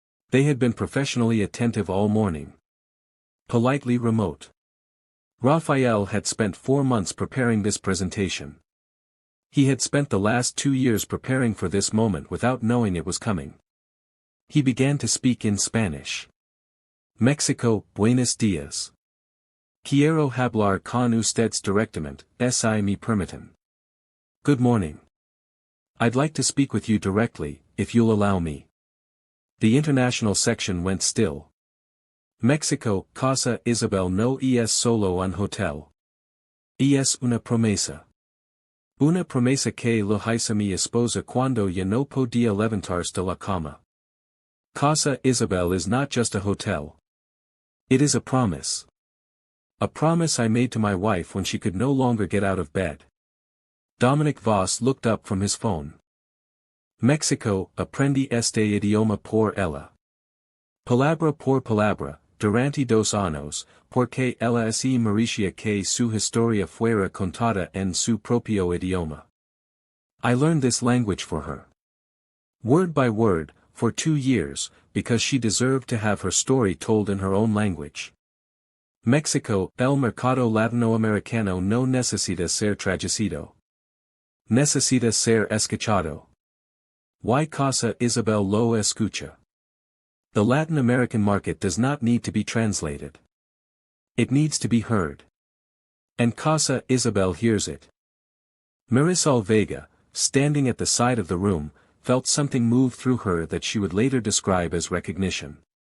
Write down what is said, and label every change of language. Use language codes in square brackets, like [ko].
[en] They had been professionally attentive all morning. Politely remote. Rafael had spent 4 months preparing this presentation. He had spent the last 2 years preparing for this moment without knowing it was coming. He began to speak in Spanish. [es] Mexico, buenos días. Quiero hablar con ustedes directamente, si me permiten. [en] Good morning. I'd like to speak with you directly, if you'll allow me. The international section went still. [es] Mexico, Casa Isabel no es solo un hotel. Es una promesa. Una promesa que lo hice mi esposa cuando ya no podía levantarse de la cama. [en] Casa Isabel is not just a hotel. It is a promise. A promise I made to my wife when she could no longer get out of bed. Dominic Voss looked up from his phone. [es] Mexico, aprendí este idioma por ella. Palabra por palabra, durante 2 años, porque ella es Mauricia que su historia fuera contada en su propio idioma. [en] I learned this language for her. Word by word, for 2 years, because she deserved to have her story told in her own language. [es] Mexico, el mercado latinoamericano no necesita ser traducido. Necesita ser escuchado. Y Casa Isabel lo escucha. [en] The Latin American market does not need to be translated. It needs to be heard. And Casa Isabel hears it. Marisol Vega, standing at the side of the room, felt something move through her that she would later describe as recognition.